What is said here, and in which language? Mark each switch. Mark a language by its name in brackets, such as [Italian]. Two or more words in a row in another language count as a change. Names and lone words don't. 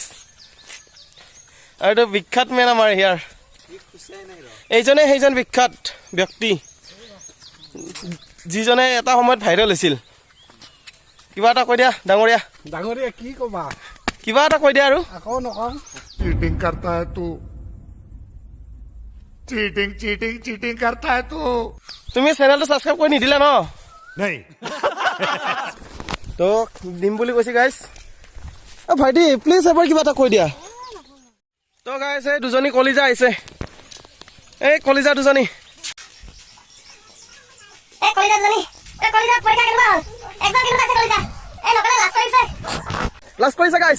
[Assamese] আৰু এইটো বিখ্যাত মেন আমাৰ ইয়াৰ, সেইজন বিখ্যাত ব্যক্তি, যিজনে এটা সময়ত ভাইৰেল হৈছিল। কিবা এটা কৈ দিয়া ডাঙৰীয়া। কি ক'বা? কিবা এটা কৈ দিয়া আৰু। আকৌ নকওঁ। [Hindi] चीटिंग करता है तू, चीटिंग करता है तू। [Assamese] তুমি চেনেলটো ছাবস্ক্ৰাইব কৰি নিদিলা ন? नहीं তো দিম বুলি কৈছে গাইজ। ভাইটি প্লিজ এবাৰ কিবা এটা কৈ দিয়া। তো গাইজ, এই দুজনী কলিজা আহিছে, এই কলিজা দুজনী। লাজ কৰিছে গাইজ।